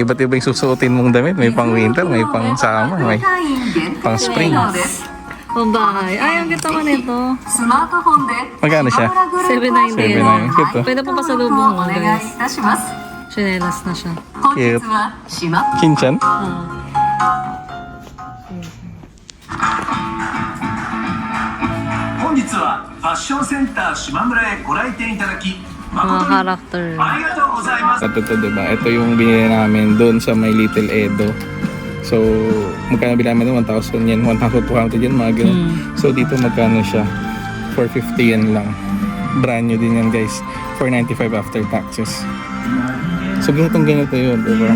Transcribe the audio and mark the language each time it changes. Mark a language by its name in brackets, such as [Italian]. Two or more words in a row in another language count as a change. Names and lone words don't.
[Filipino] Iba't iba yung susuotin mong damit. May pang winter, may pang summer, may pang spring. Pang bahay. Ay, ang ganda ko nito. Magkano siya? 790 yan. 790. Cute, oh. Pwede pa pasalubong mo, guys. Chinelas na siya. Cute. Kinchan? Ah. [Japanese] 本日はファッションセンター島村へご来店いただき [Filipino] Mga [Japanese] 誠に [Filipino] character. [Japanese] ありがとうございます。 [Filipino] Ito, diba? Ito yung binili namin doon sa may Little Edo. So, magkano bilhin namin? 1,000 yen, 1,200 yen, mga ganun. So, dito magkano siya? 450 yen lang. Brand new din yan, guys. 495 after taxes. So, ganito yun. Diba?